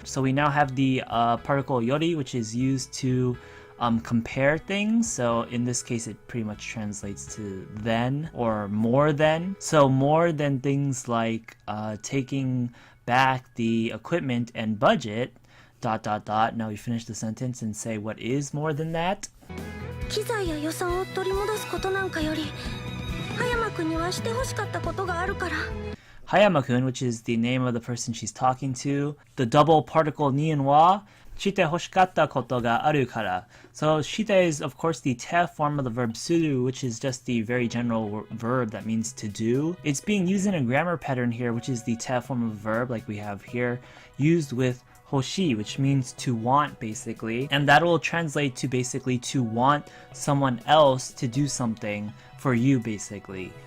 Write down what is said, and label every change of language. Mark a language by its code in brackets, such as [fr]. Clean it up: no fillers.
[en] So we now have the particle yori, which is used to compare things. So in this case, it pretty much translates to then or more than. So more than things like taking back the equipment and budget, ... Now we finish the sentence and say what is more than that. [ja] 機材や予算を取り戻すことなんかより葉山君にはしてほしかったことがあるから。 [en] Hayama-kun, which is the name of the person she's talking to. The double particle ni and wa, shite hoshikatta koto ga aru kara. So shite is of course the te form of the verb suru, which is just the very general verb that means to do. It's being used in a grammar pattern here, which is the te form of a verb like we have here, used with hoshi, which means to want basically, and that will translate to basically to want someone else to do something for you basically.